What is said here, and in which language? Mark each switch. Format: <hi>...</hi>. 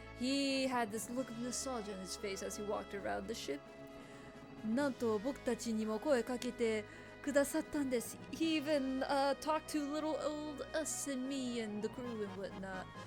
<en>He had this look of nostalgia in his face as he walked around the ship.</en> <ja>なんと僕たちにも声かけてくださったんです。</ja> <en>He even talked to little old us and me and the crew and whatnot.</en>